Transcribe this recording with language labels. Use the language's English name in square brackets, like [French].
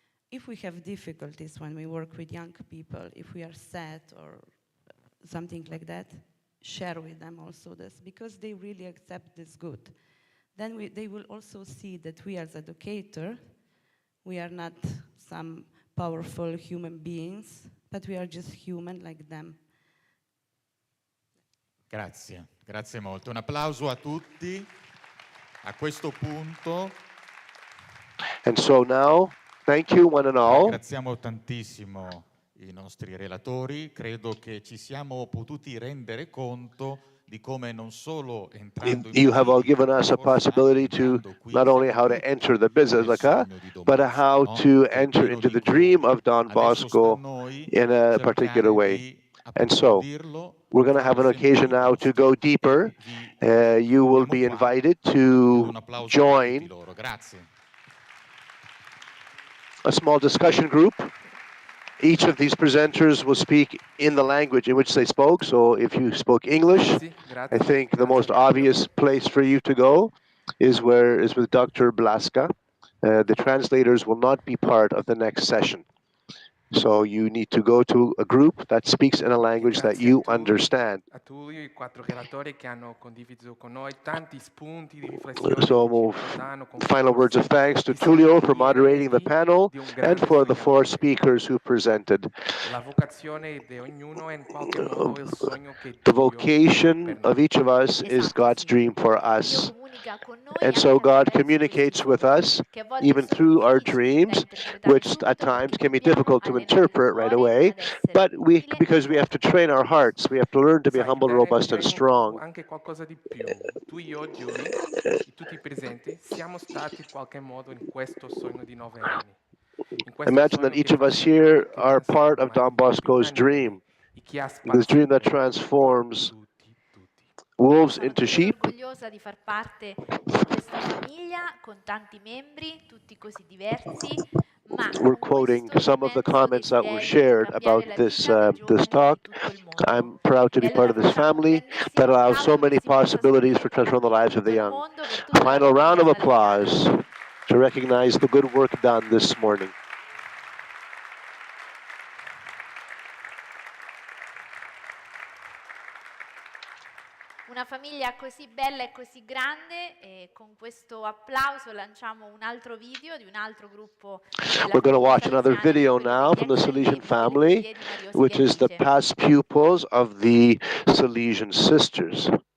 [English] If we have difficulties when we work with young people, if we are sad or something like that, share with them also this, because they really accept this good. Then they will also see that we as educators, we are not some powerful human beings, but we are just human like them. [Italian] Grazie, grazie molto. Un applauso a tutti. A questo punto. [English] And so now, thank you one and all. [Italian] Ringraziamo tantissimo i nostri relatori. Credo che ci siamo potuti rendere conto di come non solo entrando in [English] You have all given us a possibility to not only how to enter the Basilica, but how to enter into the dream of Don Bosco in a particular way. And so, we're going to have an occasion now to go deeper. You will be invited to join a small discussion group. Each of these presenters will speak in the language in which they spoke. So if you spoke English, I think the most obvious place for you to go is with Dr. Blaska. The translators will not be part of the next session. So you need to go to a group that speaks in a language that you understand. [Italian] A Tullio, i 4 relatori che hanno condiviso con noi tanti spunti di riflessione. [English] So final words of thanks to Tullio for moderating the panel and for the 4 speakers who presented. [Italian] La vocazione di ognuno è in qualche modo il sogno che [English] The vocation of each of us is God's dream for us. And so God communicates with us even through our dreams, which at times can be difficult to interpret right away, but because we have to train our hearts, we have to learn to be humble, robust, and strong. [Italian] Anche qualcosa di più. Tu, io, Giulia, tutti i presenti, siamo stati in qualche modo in questo sogno di 9 anni. [English] Imagine that each of us here are part of Don Bosco's dream, this dream that transforms wolves into sheep. [Italian] Sono orgogliosa di far parte di questa famiglia con tanti membri, tutti così diversi. [English] We're quoting some of the comments that were shared about this talk. I'm proud to be part of this family that allows so many possibilities for transforming the lives of the young. Final round of applause to recognize the good work done this morning. [Italian] Una famiglia così bella e così grande, e con questo applauso lanciamo un altro video di un altro gruppo. [English] We're going to watch another video now from the Salesian family, which is the past pupils of the Salesian sisters.